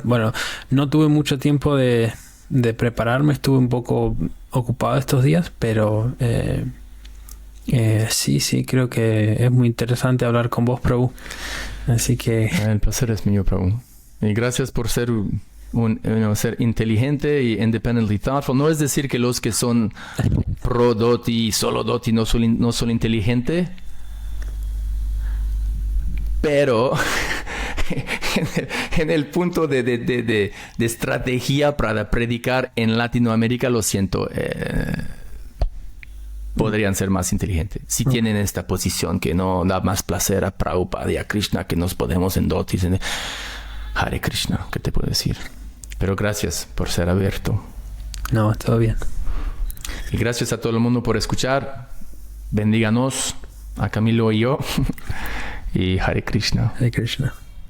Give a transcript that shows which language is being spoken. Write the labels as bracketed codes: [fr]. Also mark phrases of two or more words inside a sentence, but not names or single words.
[es] Bueno, no tuve mucho tiempo de prepararme, estuve un poco ocupado estos días, pero sí, creo que es muy interesante hablar con vos, Prabhu. Así que... El placer es mío, Prabhu. Y gracias por ser ser inteligente y [en] independently thoughtful. [es] No es decir que los que son pro dhoti y solo dhoti no son inteligentes, pero en el punto de estrategia para predicar en Latinoamérica, lo siento, podrían ser más inteligentes si tienen esta posición que no da más placer a Prabhupada y a Krishna, que nos podemos en dhotis. [sa] Hare Krishna, [es] ¿qué te puedo decir? Pero gracias por ser abierto. No, todo bien. Y gracias a todo el mundo por escuchar. Bendíganos a Camilo y yo. [sa] Y Hare Krishna. Hare Krishna.